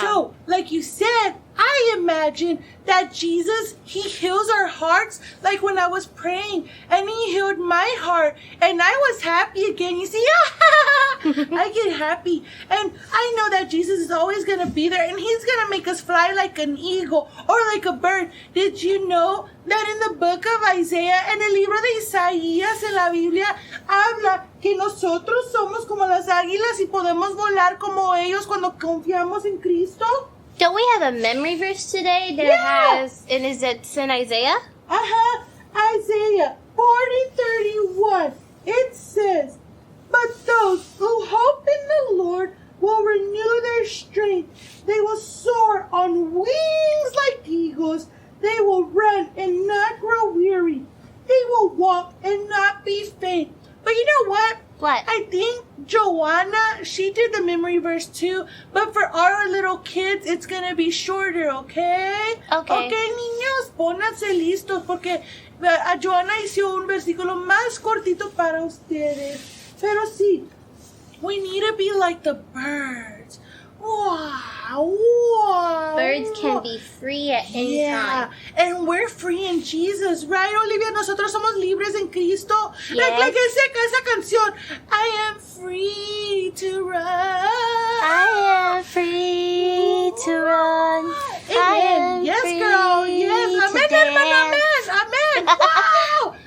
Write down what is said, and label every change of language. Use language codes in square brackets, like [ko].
[en] So, like you said, I imagine that Jesus, he heals our hearts like when I was praying, and he healed my heart, and I was happy again. You see, I get happy, and I know that Jesus is always going to be there, and he's going to make us fly like an eagle or like a bird. Did you know that in the book of Isaiah, [es] en el libro de Isaías, en la Biblia, habla que nosotros somos como las águilas y podemos volar como ellos cuando confiamos en Cristo? [en] Don't we have a memory verse today that has, and is it in Isaiah? Isaiah 40:31. It says, "But those who hope in the Lord will renew their strength. They will soar on wings like eagles. They will run and not grow weary. They will walk and not be faint." But you know what? What? I think Joanna, she did the memory verse too, but for our little kids, it's gonna be shorter, okay? Okay. [es] Okay, niños, pónganse listos, porque a Joanna hizo un versículo más cortito para ustedes. Pero sí, [en] we need to be like the birds. Wow. Birds can be free at any time. And we're free in Jesus, right, Olivia? [es] Nosotros somos libres en Cristo. [en] Yes. Like [es] esa canción. [en] I am free to run. I am free to run. Amen. Yes, girl. Yes. Amen, hermana. Amen. Wow.